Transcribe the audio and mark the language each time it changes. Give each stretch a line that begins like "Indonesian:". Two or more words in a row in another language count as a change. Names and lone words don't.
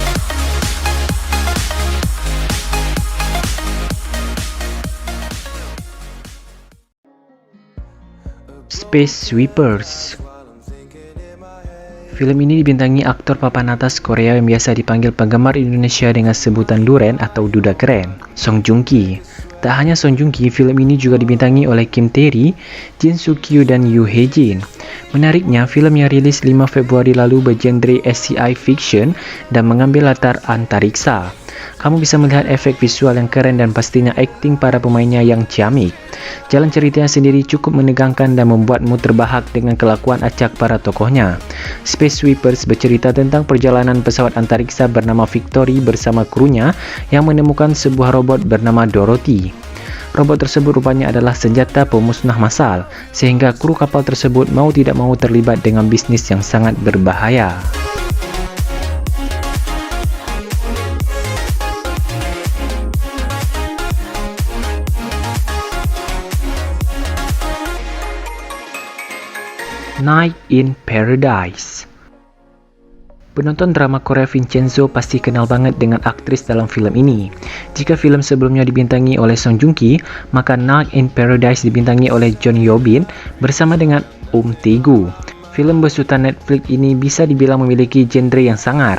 Indonesian: Space Sweepers. Film ini dibintangi aktor papan atas Korea yang biasa dipanggil penggemar Indonesia dengan sebutan Duren atau Duda Keren, Song Joong Ki. Tak hanya Song Joong Ki, film ini juga dibintangi oleh Kim Tae-ri, Jin Soo Kyu dan Yoo Hae Jin. Menariknya, film yang rilis 5 Februari lalu bergenre
English: SCI fiction
Indonesian: dan mengambil latar antariksa. Kamu bisa melihat efek visual yang keren dan pastinya akting para pemainnya yang ciamik. Jalan ceritanya sendiri cukup menegangkan dan membuatmu terbahak dengan kelakuan acak para tokohnya. Space Sweepers bercerita tentang perjalanan pesawat antariksa bernama Victory bersama krunya yang menemukan sebuah robot bernama Dorothy. Robot tersebut rupanya adalah senjata pemusnah massal, sehingga kru kapal tersebut mau tidak mau terlibat dengan bisnis yang sangat berbahaya. Night in Paradise. Penonton drama Korea Vincenzo pasti kenal banget dengan aktris dalam film ini. Jika film sebelumnya dibintangi oleh Song Joong Ki, maka Night in Paradise dibintangi oleh Jeon Yo Bin bersama dengan Tae-gu. Film besutan Netflix ini bisa dibilang memiliki genre yang sangar.